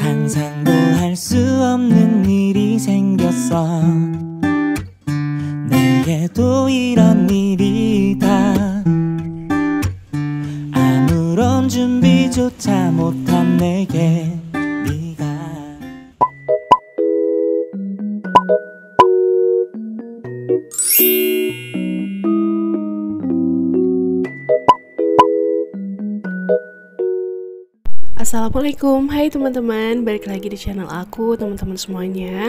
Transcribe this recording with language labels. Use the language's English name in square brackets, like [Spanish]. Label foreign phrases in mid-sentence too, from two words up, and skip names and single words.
[Korean] 상상도 할 수 없는 일이 생겼어. 내게도 이런 일이 다 아무런 준비조차 못한 내게 네가 [Indonesian] Assalamualaikum, hai teman-teman, balik lagi di channel aku, teman-teman semuanya.